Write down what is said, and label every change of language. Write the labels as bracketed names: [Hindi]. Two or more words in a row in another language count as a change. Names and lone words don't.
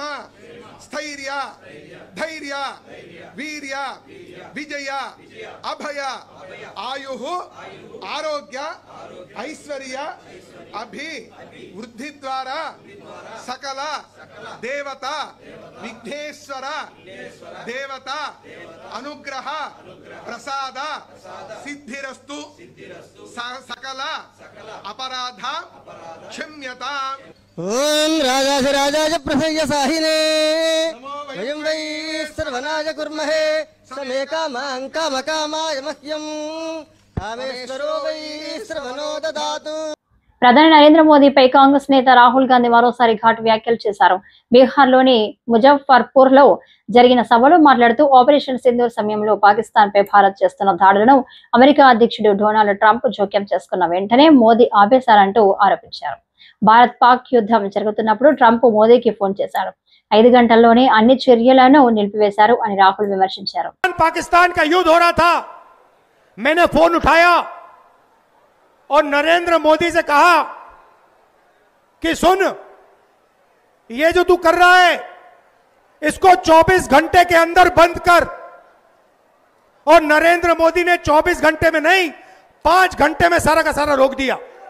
[Sanskrit] स्थैर्य धैर्य वीर्य विजय अभय आयुः आरोग्य ऐश्वर्य अभिवृद्धि द्वारा सकल देवता विघ्नेश्वर देवता अनुग्रह प्रसाद सिद्धिरस्तु सकल अपराध क्षम्यतां। ओम राजाधिराजाय प्रसय्य साहिने वयं वै सर्वनाय कुर्महे समे कामां कामकामाय मह्यं कामेश्वरो वै सर्वनो ददातु। [Telugu] ప్రధాని నరేంద్ర మోదీపై కాంగ్రెస్ నేత రాహుల్ గాంధీ మరోసారి ఘాటు వ్యాఖ్యలు చేశారు. బీహార్లోని ముజఫర్పూర్ లో జరిగిన సభలో మాట్లాడుతూ ఆపరేషన్ సింధూర్ సమయంలో పాకిస్తాన్ పై భారత్ చేస్తున్న దాడులను అమెరికా అధ్యక్షుడు డొనాల్డ్ ట్రంప్ జోక్యం చేసుకున్న వెంటనే మోదీ ఆపేశారంటూ ఆరోపించారు. భారత్ పాక్ యుద్ధం జరుగుతున్నప్పుడు ట్రంప్ మోదీకి ఫోన్ చేశారు. 5 గంటల్లోనే అన్ని చర్యలను నిలిపివేశారు అని రాహుల్ విమర్శించారు. [Hindi] पाकिस्तान का युद्ध हो रहा था, मैंने फोन उठाया और नरेंद्र मोदी से कहा कि सुन, ये जो तू कर रहा है इसको 24 घंटे के अंदर बंद कर। और नरेंद्र मोदी ने 24 घंटे में नहीं 5 घंटे में सारा का सारा रोक दिया।